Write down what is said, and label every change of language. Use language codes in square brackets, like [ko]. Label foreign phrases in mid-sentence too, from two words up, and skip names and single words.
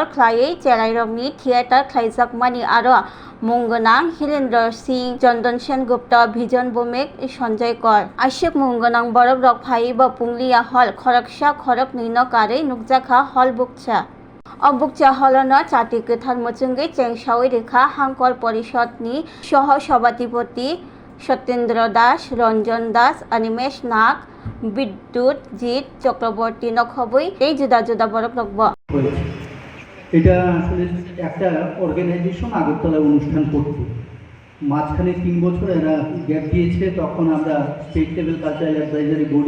[trp] Khlai Cherairongni Theatre Khlaijakmani Aro Munggonang Hilendra Singh Chandan Sen Gupta Bhijan Bhumik Sanjay Kor Ashik Munggonang Borok Rok Phaiba Punglia Hall Khoraksa Khorok Nino Kare Nukjakha Hall Bukcha Obukcha Holono Chati Kethar Muchungi Chengshawi Rekha Hangkor Porishadni Soho Sabatipati সত্যেন্দ্র দাস রঞ্জন দাস অনিমেষ নাগ বিদ্যুৎ জিৎ চক্রবর্তী নখবই এই জুদা জুদা বরফ লগ্ব [bn] এটা আসলে একটা অর্গানাইজেশন আগরতলা অনুষ্ঠান করতো মাঝখানে 3 বছর এরা গ্যাপ দিয়েছে তখন আমরা [en] state level cultural advisory body